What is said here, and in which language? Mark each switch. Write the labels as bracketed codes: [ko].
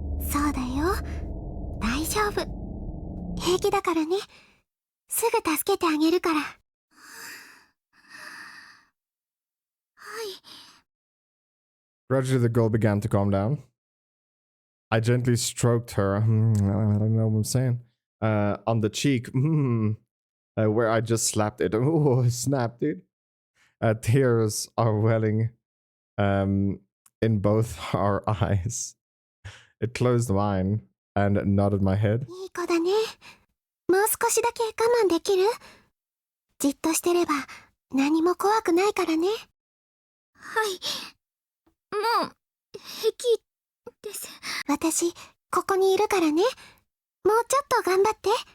[ja] そうだよ、大丈夫、平気だからね。すぐ助けてあげるから。はい。 [en] Gradually, the girl began to calm down. I gently stroked her, I don't know what I'm saying, on the cheek, where I just slapped it. Oh, snap, dude. Tears are welling in both our eyes. It closed mine and nodded my head. [ja] いい子だね。もう少しだけ我慢できる？じっとしてれば何も怖くないからね。はい。もう平気です。私ここにいるからね。もうちょっと頑張って。